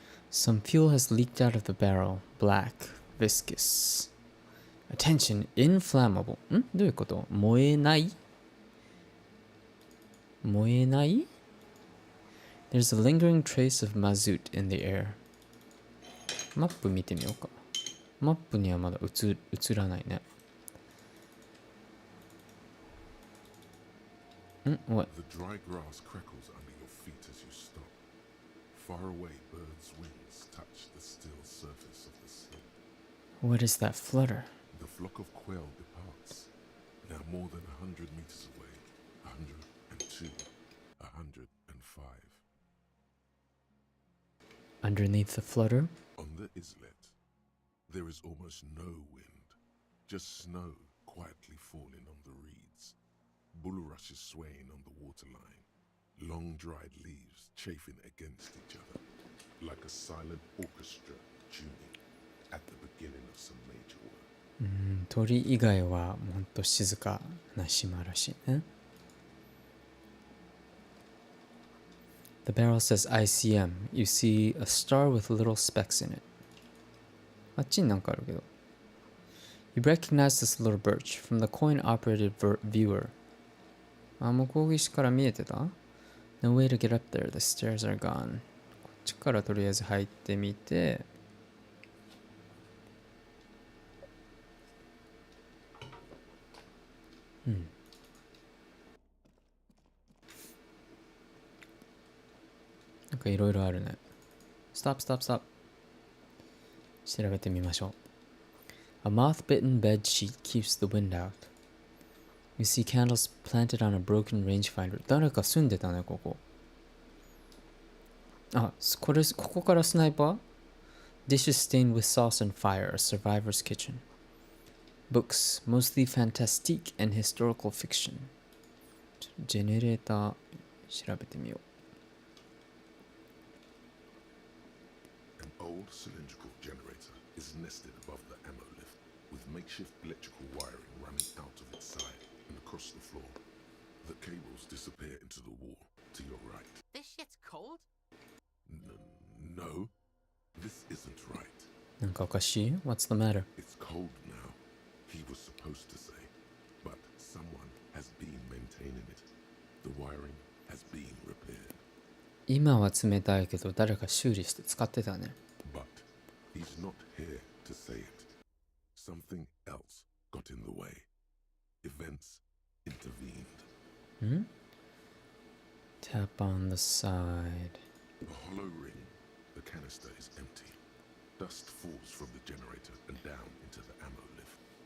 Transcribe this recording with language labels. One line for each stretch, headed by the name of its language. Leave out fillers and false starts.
English: Some fuel has leaked out of the barrel. Black, viscous. Attention, inflammable.
Japanese: どういうこと？燃えない？燃えない？
English: There's a lingering trace of mazout in the air.
Japanese: マップ見てみようか。マップにはまだ映らないね。
English: What? The dry grass crackles under your feet as you stop. Far away, birds' wings touch the still surface of the sea. What is that flutter? The flock of quail departs, now more than 100 meters away. 102, 105. Underneath the flutter? On the islet, there is almost no wind, just snow quietly falling on the reeds. Bulrushes swaying on the waterline, long dried leaves chafing against each other, like a silent orchestra tuning at the beginning of some major work.
Japanese: 鳥以外はほんと静かな島らしいね。
English: The barrel says ICM. You see a star with little specks in it.
Japanese: あっちになんかあるけど。
English: You recognize this little birch from the coin-operated viewer.
Japanese: あ、向こう岸から見えてた？
English: No way to get up there. The stairs are gone.
Japanese: こっちからとりあえず入ってみて、うん。なんかいろいろあるね。
English: Stop, stop, stop.
Japanese: 調べてみましょう。
English: A moth-bitten bed sheet keeps the wind out. You see candles planted on a broken rangefinder.
Japanese: 誰か住んでたね、ここ。あ、ここからスナイパー？
English: Dishes stained with sauce and fire, a survivor's kitchen. Books, mostly fantastique and historical fiction.
Japanese: ジェネレーター調べてみよう。
English: An old cylindrical generator is nested above the ammo lift, with makeshift electrical wiring running out of its side and across the floor. The cables disappear into the wall to your right. This shit's cold? No, this isn't right.
Japanese: なんかおかしい？
English: What's the matter? It's cold now, he was supposed to say, but someone has been maintaining it. The wiring has been repaired.
Japanese: 今は冷たいけど誰か修理して使ってたね。
English: But he's not here to say it. Something else got in the way. Events intervened. Tap on the side. The hollow ring, the canister is empty. Dust falls from the generator and down into the ammo lift.